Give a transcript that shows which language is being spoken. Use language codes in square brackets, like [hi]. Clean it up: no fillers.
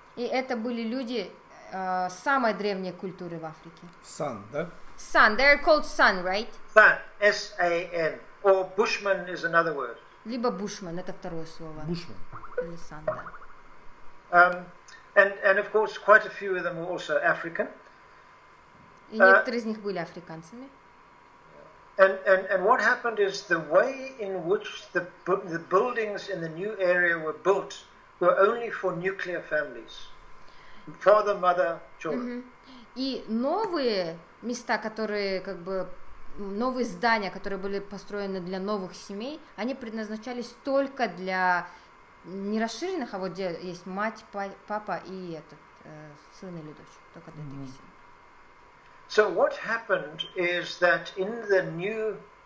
[ru] И это были люди самой древней культуры в Африке. San, да? [en] San, they're called San, right? San, S-A-N, or Bushman is another word. [ru] Либо Bushman, это второе слово. [en] Bushman. [ru] Или San, да. [en] And of course, quite a few of them were also African. [ru] И некоторые из них были африканцами. [en] And what happened is the way in which the buildings in the new area were built were only for nuclear families. Father, mother, children. [ru] И новые места, которые как бы новые здания, которые были построены для новых семей, они предназначались только для не расширенных, а вот где есть мать, папа и этот сын или дочь, только для этих семей. [en] So what happened is that in the new